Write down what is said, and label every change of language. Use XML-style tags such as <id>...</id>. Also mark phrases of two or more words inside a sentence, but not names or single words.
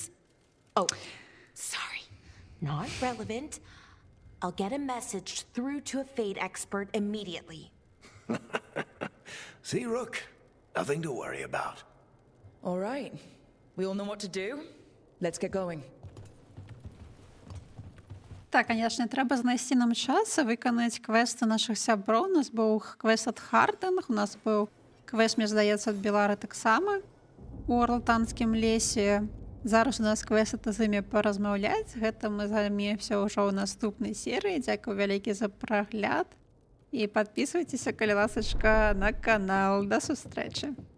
<en>Oh, sorry. Not relevant. I'll get a message through to a Fade expert immediately. See, Rook? Nothing to worry about. All right. We all know what to do. Let's get going.</en> <uk>Так, звісно, треба знайти нам час і виконати квести наших сябров. У нас був квест від Хардинг, у нас був квест, мені здається, від Білари так само у Орлтанському лісі.</uk> <be>Зараз у нас квест з імі паразмаўляць. Гэта мы займемся ўжо ў наступнай серыі. Дзякую вялікі за прагляд. І падпісвайцеся, калі ласачка, на канал. Да сустрэчы!</be>